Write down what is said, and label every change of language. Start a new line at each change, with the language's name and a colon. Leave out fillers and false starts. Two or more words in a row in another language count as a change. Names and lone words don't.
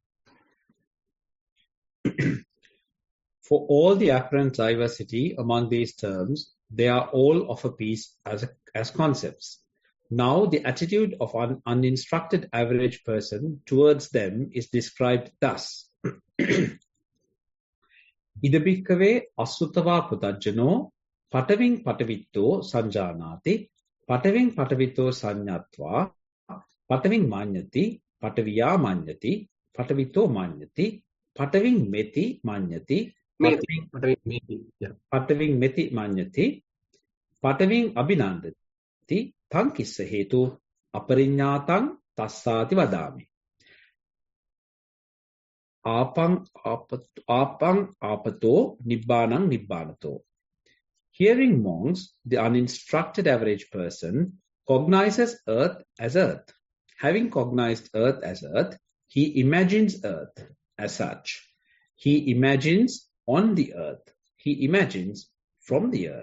English: For all the apparent diversity among these terms, they are all of a piece as concepts. Now the attitude of an uninstructed average person towards them is described thus.
Pali: Idabhikkhave asutava putajjano pataving patavitto sanjanati pataving patavitto sanyatva pataving manyati pataviya manyati patavitto manyati pataving meti manyati pataving meti manyati pataving abhinandati tankissa hetu aparinyatang tassati vadami. Apang apato nibbanang nibbanato.
English: Hearing monks, the uninstructed average person cognizes earth as earth. Having cognized earth as earth, he imagines earth as such. He imagines on the earth. He imagines from the earth.